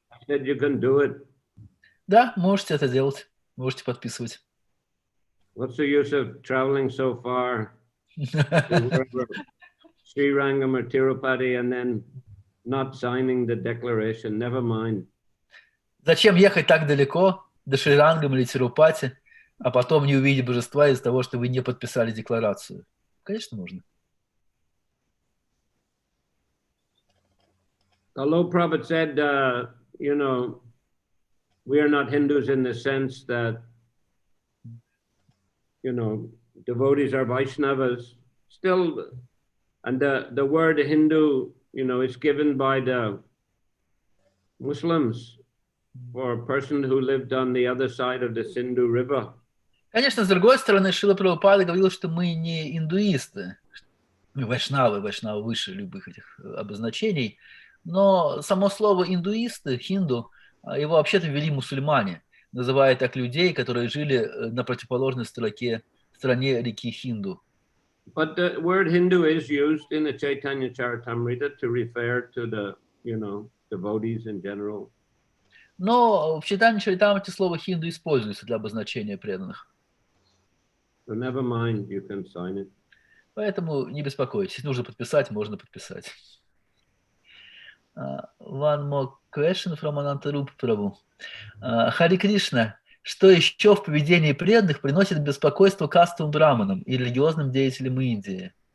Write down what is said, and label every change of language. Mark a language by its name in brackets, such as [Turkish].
[English] I said you can do it. [Russian] Да, можете это делать. Можете подписывать. [English] What's the use of traveling so far to Sri Rangam or Tirupati and then not signing the declaration? Never mind. [Russian] Зачем ехать так далеко, до Шри-Рангам или Тирупати, а потом не увидеть божества из-за того, что вы не подписали декларацию? Конечно, можно. [English] Although Prabhupada said, you know, we are not Hindus in the sense that, you know, devotees are Vaishnavas, still, and the word Hindu, you know, is given by the Muslims for a person who lived on the other side of the Sindhu River. [Russian] Конечно, с другой стороны, Шрила Прабхупада говорил, что мы не индуисты, мы вайшнавы выше любых этих обозначений, но само слово индуисты, хинду, его вообще-то ввели мусульмане, называя так людей, которые жили на противоположной стороне реки Хинду. [English] But the word Hindu is used in the Чайтанья Чаритамрите to refer to the, you know, devotees in general. [Russian] Но в Чайтанье Чаритамрите слово хинду используется для обозначения преданных. [English] So never mind, you can sign it. [Russian] Поэтому не беспокойтесь, нужно подписать, можно подписать. [English] One more question from Anantarup Prabhu. [Russian] Хари Кришна, что еще в поведении преданных приносит беспокойство кастовым браманам и религиозным деятелям Индии?